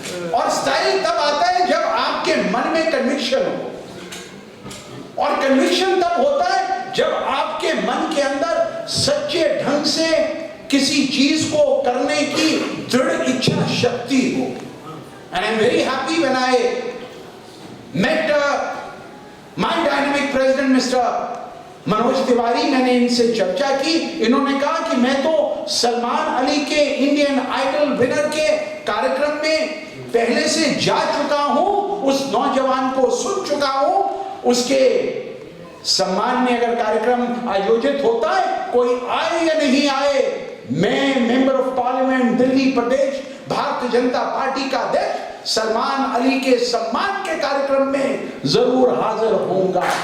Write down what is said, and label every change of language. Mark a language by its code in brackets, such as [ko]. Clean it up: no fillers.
[hi] और स्टाइल तब आता है जब आपके मन में कन्विक्शन हो, और कन्विक्शन तब होता है जब आपके मन के अंदर सच्चे ढंग से किसी चीज को करने की दृढ़ इच्छा शक्ति हो। [en] And I'm very happy when I met my dynamic president, Mr. [hi] Manoj Tiwari. मैंने इनसे चर्चा की, इन्होंने कहा कि मैं तो सलमान अली के इंडियन आइडल विनर के कार्यक्रम में पहले से जा चुका हूं, उस नौजवान को सुन चुका हूं, उसके सम्मान में अगर कार्यक्रम आयोजित होता है, कोई आए या नहीं आए, मैं member of parliament Delhi Pradesh Bharatiya Janata party का अध्यक्ष सलमान अली के सम्मान के कार्यक्रम में जरूर हाजिर होऊंगा।